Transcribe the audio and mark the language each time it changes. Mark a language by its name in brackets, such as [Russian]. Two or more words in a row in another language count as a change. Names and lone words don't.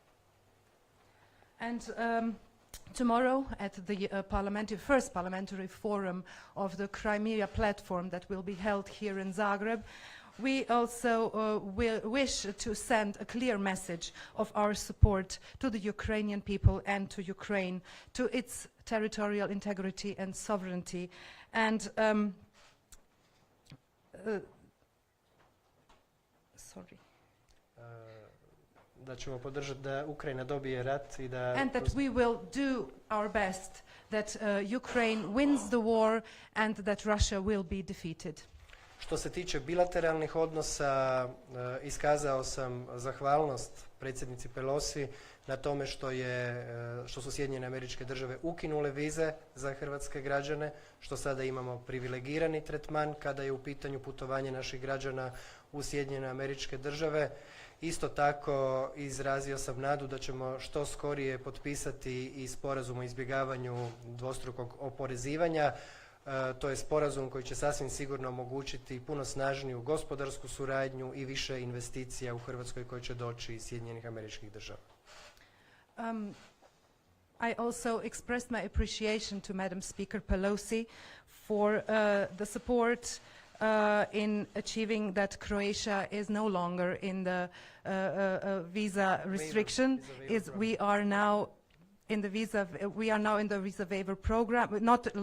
[English] And tomorrow at the first parliamentary forum of the Crimea platform that will be held here in Zagreb, we also wish to send a clear message of our support to the Ukrainian people and to Ukraine, to its territorial integrity and sovereignty. And [Croatian] da ćemo podržati da Ukrajina dobije rat i da... [English] And that we will do our best that Ukraine wins the war and that Russia will be defeated. [Croatian] Što se tiče bilateralnih odnosa, iskazao sam zahvalnost predsjednici Pelosi na tome što su Sjedinjene Američke Države ukinule vize za hrvatske građane, što sada imamo privilegirani tretman kada je u pitanju putovanje naših građana u Sjedinjene Američke Države. Isto tako izrazio sam nadu da ćemo što skorije potpisati i sporazum o izbjegavanju dvostrukog oporezivanja. To je sporazum koji će sasvim sigurno omogućiti puno snažniju gospodarsku suradnju i više investicija u Hrvatskoj koje će doći iz Sjedinjenih Američkih Država. [English] I also expressed my appreciation to Madam Speaker Pelosi for the support in achieving that Croatia is no longer in the visa restriction. We are now in the visa waiver program.